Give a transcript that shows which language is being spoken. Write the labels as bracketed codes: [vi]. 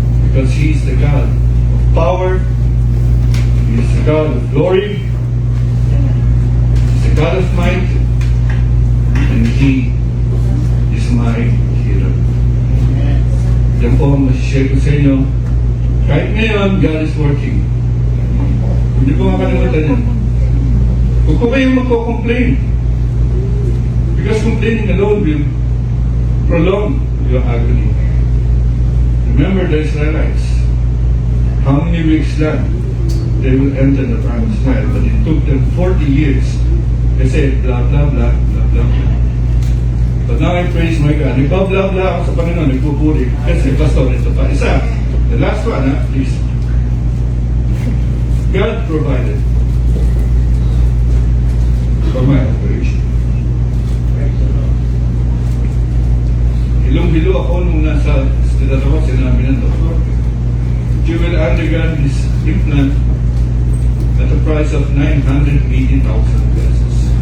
[en] Because He is the God of power, He is the God of glory, He is the God of might, and He is my hero. [tl] Yan po ang masishare ko sa inyo. Kahit ngayon, [en] God is working. [tl] Hindi ko makalimutan yan. Huwag ko kayong magko-complain. [en] Because complaining alone will prolong your agony. Remember the Israelites. How many weeks lang they will enter the promised land, but it took them 40 years. Kasi blah blah blah blah blah blah. But now I praise my God. [tl] Nagpa-blah blah ako sa Panginoon, nagpupuri. Kasi pastor, ito pa. Isa. [en] The last one, please. God provided for my operation. [tl] Hilong-hilo ako nung nasa hospital ako, sinabi ng doktor, [en] you will undergo this implant at a price of 980,000 pesos.